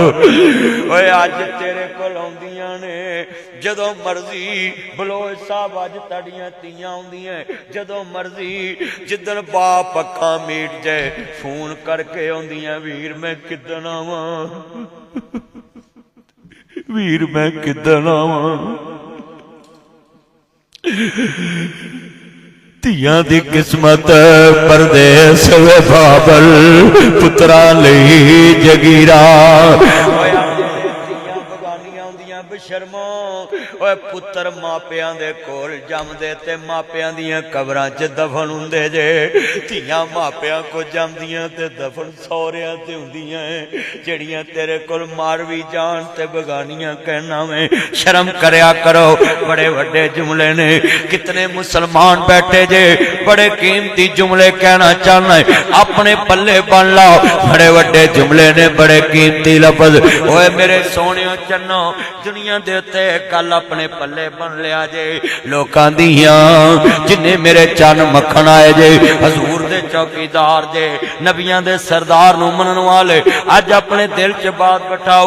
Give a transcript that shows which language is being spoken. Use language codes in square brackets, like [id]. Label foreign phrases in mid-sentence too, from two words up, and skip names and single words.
[pa] اوے اج تیرے کول آندیاں نے جدوں مرضی، بلوچ صاحب اج تڑیاں تیاں آندیاں جدوں مرضی، جدن باپ اکھاں میٹ جائے فون کر کے آندیاں ویر میں کدن آواں، ویر میں کدن آواں۔ ਧੀਆਂ ਦੀ ਕਿਸਮਤ ਪਰਦੇਸ ਵੇ ਬਾਬਲ ਪੁੱਤਰਾਂ ਲਈ ਜਗੀਰਾ ਬਸ਼ਰਮੋ ਓਏ ਪੁੱਤਰ ਮਾਪਿਆਂ ਦੇ ਕੋਲ ਜੰਮਦੇ ਤੇ ਮਾਪਿਆਂ ਦੀਆਂ ਕਬਰਾਂ 'ਚ ਦਫਨ ਹੁੰਦੇ ਜੇ ਧੀਆਂ ਮਾਪਿਆਂ ਕੋ ਜੰਮਦੀਆਂ ਤੇ ਦਫਨ ਸਹੁਰਿਆਂ ਤੇ ਹੁੰਦੀਆਂ ਜਿਹੜੀਆਂ ਤੇਰੇ ਕੋਲ ਮਾਰ ਵੀ ਜਾਣ ਤੇ ਬਗਾਨੀਆਂ ਕਹਿਣਾ ਵੇ ਸ਼ਰਮ ਕਰਿਆ ਕਰੋ ਬੜੇ ਵੱਡੇ ਜੁਮਲੇ ਨੇ ਕਿਤਨੇ ਮੁਸਲਮਾਨ ਬੈਠੇ ਜੇ ਬੜੇ ਕੀਮਤੀ ਜੁਮਲੇ ਕਹਿਣਾ ਚਾਹੁਣਾ ਹੈ ਅਪਣੇ ਪੱਲੇ ਬੰਨ੍ਹ ਲਾਓ ਬੜੇ ਵੱਡੇ ਜੁਮਲੇ ਨੇ ਬੜੇ ਕੀਮਤੀ ਲਫ਼ਜ਼ ਓਏ ਮੇਰੇ ਸੋਹਣਿਓ ਚੰਨੋ ਦੁਨੀਆ ਦੇ ਉੱਤੇ ਕੱਲ੍ਹ ਅਪਣੇ ਪੱਲੇ ਬੰਨ੍ਹ ਲਿਆ ਜੇ ਲੋਕਾਂ ਦੀਆਂ ਜਿੰਨੇ ਮੇਰੇ ਚੰਨ ਮੱਖਣ ਆਏ ਜੇ ਹਜ਼ੂਰ ਦੇ ਚੌਕੀਦਾਰ ਜੇ ਨਬੀਆਂ ਦੇ ਸਰਦਾਰ ਨੂੰ ਮੰਨਣ ਵਾਲੇ ਅੱਜ ਅਪਣੇ ਦਿਲ ਚ ਬਾਤ ਬਿਠਾਓ